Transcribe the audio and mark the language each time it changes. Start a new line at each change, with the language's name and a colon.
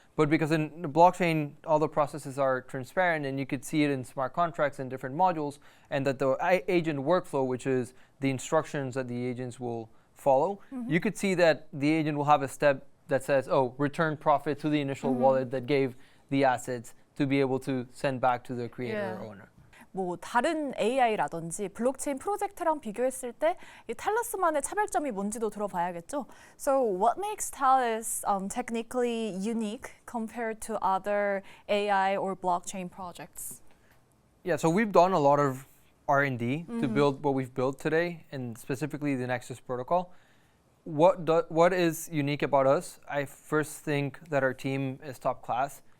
English: But because in the blockchain, all the processes are transparent and you could see it in smart contracts and different modules, and that the agent workflow, which is the instructions that the agents will follow, you could see that the agent will have a step that says, oh, return profit to the initial wallet that gave the assets to be able to send back to the creator or owner.
Korean: 뭐 다른 AI라든지 블록체인 프로젝트랑 비교했을 때 이 탈러스만의 차별점이 뭔지도 들어봐야겠죠.
English: So what makes Talus technically unique compared to other AI or blockchain projects? Yeah, so we've done a lot of R&D to build what we've built today, and specifically the Nexus protocol. What is unique about us? I first think that our team is top class.